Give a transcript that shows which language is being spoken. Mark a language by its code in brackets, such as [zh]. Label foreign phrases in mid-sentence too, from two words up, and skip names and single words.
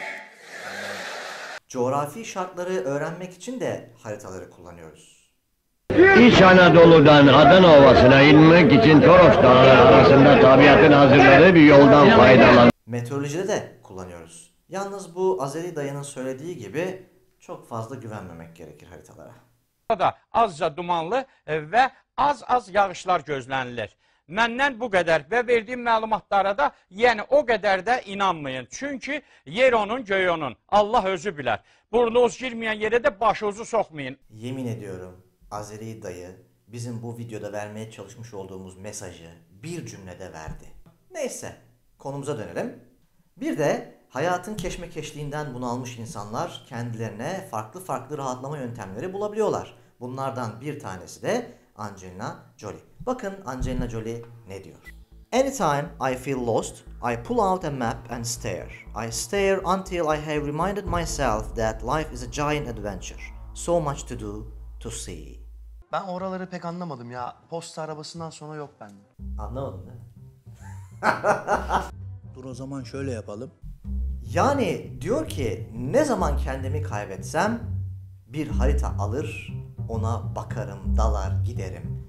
[tr] Coğrafi şartları öğrenmek için de haritaları kullanıyoruz. İç Anadolu'dan Adana Ovası'na inmek için Toros Dağları arasında tabiatın hazırladığı bir yoldan faydalan. Meteorolojide de kullanıyoruz. Yalnız bu Azeri dayının söylediği gibi çok fazla güvenmemek gerekir haritalara. [az] Da azca dumanlı və az yağışlar gözlənilir. Məndən bu qədər və verdiyim məlumatlara da yəni o qədər də inanmayın. Çünki yer onun, göy onun. Allah özü bilər. Burnunuz girməyən yerə də başınızı sokmayın. [tr] Yemin ediyorum Azeri dayı bizim bu videoda vermeye çalışmış olduğumuz mesajı bir cümlede verdi. Neyse konumuza dönelim. Bir de hayatın keşmekeşliğinden bunalmış insanlar kendilerine farklı rahatlama yöntemleri bulabiliyorlar. Bunlardan bir tanesi de Angelina Jolie. Bakın Angelina Jolie ne diyor? [en] Anytime I feel lost, I pull out a map and stare. I stare until I have reminded myself that life is a giant adventure. So much to do, to see. [tr] Ben oraları pek anlamadım ya. Posta arabasından sonra yok bende. Anlamadın değil mi? Dur o zaman şöyle yapalım. Yani diyor ki ne zaman kendimi kaybetsem bir harita alır, ona bakarım, dalar giderim.